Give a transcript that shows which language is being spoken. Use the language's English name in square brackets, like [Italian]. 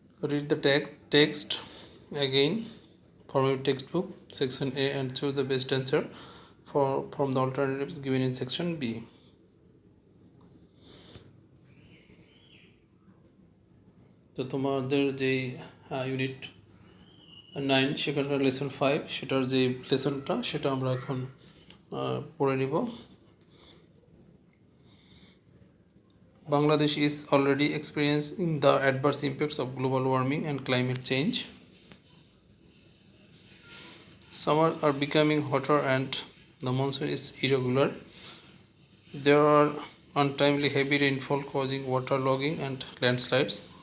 [English] Read the text again from your textbook, section A, and choose the best answer from the alternatives given in section B. [Bangla] তো তোমাদের যেই unit 9 সেখানকার lesson 5 সেটার যে লেসনটা সেটা আমরা এখন পড়ে নিব। [English] Bangladesh is already experiencing the adverse impacts of global warming and climate change. Summers are becoming hotter and the monsoon is irregular. There are untimely heavy rainfall causing waterlogging and landslides.